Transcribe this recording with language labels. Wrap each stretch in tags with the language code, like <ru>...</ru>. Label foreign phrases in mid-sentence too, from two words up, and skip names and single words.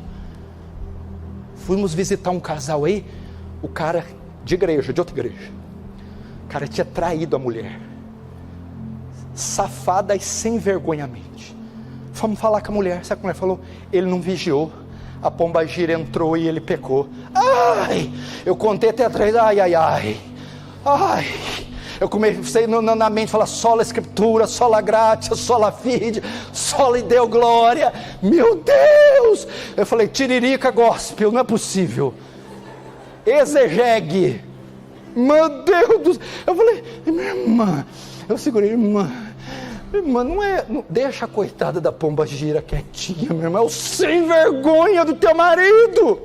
<pt>Fomos visitar um casal aí, o cara de igreja, de outra igreja, o cara tinha traído a mulher, safada e sem vergonhamente. Fomos falar com a mulher, sabe o que a mulher falou? Ele não vigiou, a pombagira entrou e ele pecou. Ai, eu contei até 3, ai, Eu comecei na mente a falar</pt> <la>sola escritura, sola gratia, sola fide, sola deu glória.</la> <pt>Meu Deus! Eu falei, tiririca gospel, não é possível. Exegegue. Meu Deus do céu. Eu falei, minha irmã, eu segurei, irmã, não deixa a coitada da pomba gira quietinha, minha irmã, é o sem vergonha do teu marido.</pt>